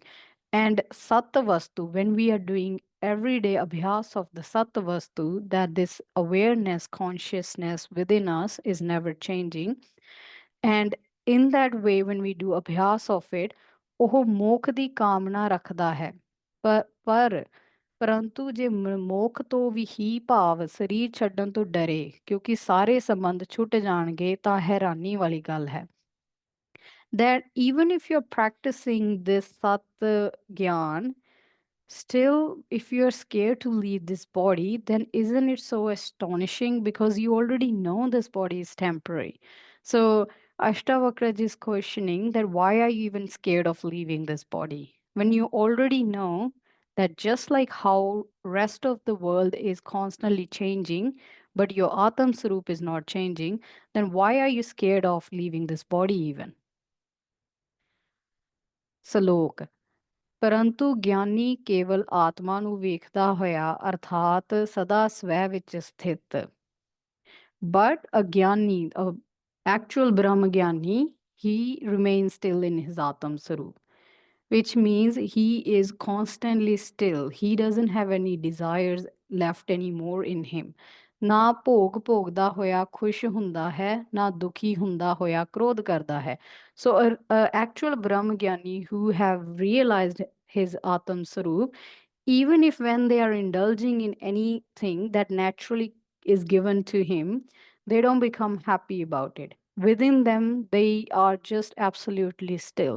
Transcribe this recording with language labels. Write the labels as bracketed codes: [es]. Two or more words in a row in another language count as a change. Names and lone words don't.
[en] And Sattva-vastu, when we are doing everyday abhyas of the Sattva-vastu, that this awareness, consciousness within us is never changing. And in that way, when we do abhyas of it, [pa] ਉਹ ਮੋਖ ਦੀ ਕਾਮਨਾ ਰੱਖਦਾ ਹੈ। ਪਰ ਪਰੰਤੂ ਜੇ ਮੋਖ ਤੋਂ ਵੀ ਹੀ ਭਾਵ ਸਰੀਰ ਛੱਡਣ ਤੋਂ ਡਰੇ, ਕਿਉਂਕਿ ਸਾਰੇ ਸੰਬੰਧ ਛੁੱਟ ਜਾਣਗੇ, ਤਾਂ ਹੈਰਾਨੀ ਵਾਲੀ ਗੱਲ ਹੈ। [en] that even if you're practicing this Sat Gyan, still, if you're scared to leave this body, then isn't it so astonishing because you already know this body is temporary? So, Ashtavakra is questioning that why are you even scared of leaving this body when you already know that just like how rest of the world is constantly changing, but your [pa] ਆਤਮ ਸਰੂਪ [en] is not changing, then why are you scared of leaving this body even? Salok. [pa] ਪਰੰਤੂ ਗਿਆਨੀ ਕੇਵਲ ਆਤਮਾ ਨੂੰ ਵੇਖਦਾ ਹੋਇਆ ਅਰਥਾਤ ਸਦਾ ਸਵੈ ਵਿੱਚ ਸਥਿਤ [en] but a Gyani, a actual [pa] ਬ੍ਰਹਮ ਗਿਆਨੀ, [en] he remains still in his [pa] ਆਤਮ ਸਰੂਪ, [en] which means he is constantly still. He doesn't have any desires left anymore in him. [pa] ਨਾ ਭੋਗ ਭੋਗਦਾ ਹੋਇਆ ਖੁਸ਼ ਹੁੰਦਾ ਹੈ ਨਾ ਦੁਖੀ ਹੁੰਦਾ ਹੋਇਆ ਕ੍ਰੋਧ ਕਰਦਾ ਹੈ [en] so a actual [pa] ਬ੍ਰਹਮ ਗਿਆਨੀ [en] who have realized his [pa] ਆਤਮ ਸਰੂਪ, [en] even if when they are indulging in anything that naturally is given to him, they don't become happy about it. Within them, they are just absolutely still.